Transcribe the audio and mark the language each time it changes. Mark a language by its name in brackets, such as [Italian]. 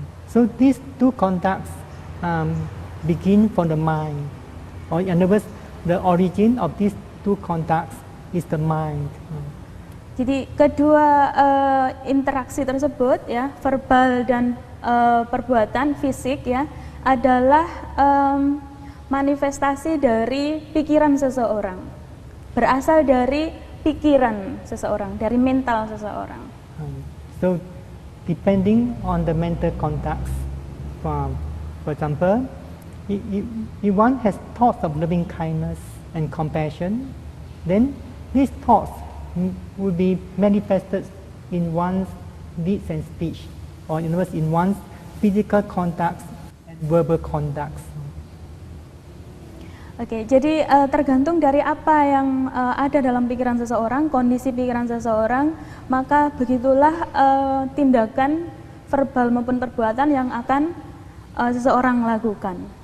[English] So these two contacts begin from the mind, or in other words, the origin of these two contacts is the mind. [Indonesian] Jadi kedua interaksi tersebut, ya, verbal dan perbuatan fisik, ya, adalah manifestasi dari pikiran seseorang, berasal dari pikiran seseorang, dari mental seseorang. [English] So depending on the mental contacts, for example, if one has thoughts of loving kindness and compassion, then these thoughts will be manifested in one's deeds and speech, or in other words, in one's physical contacts and verbal contacts. [Indonesian] Oke, jadi tergantung dari apa yang ada dalam pikiran seseorang, kondisi pikiran seseorang, maka begitulah tindakan verbal maupun perbuatan yang akan seseorang lakukan.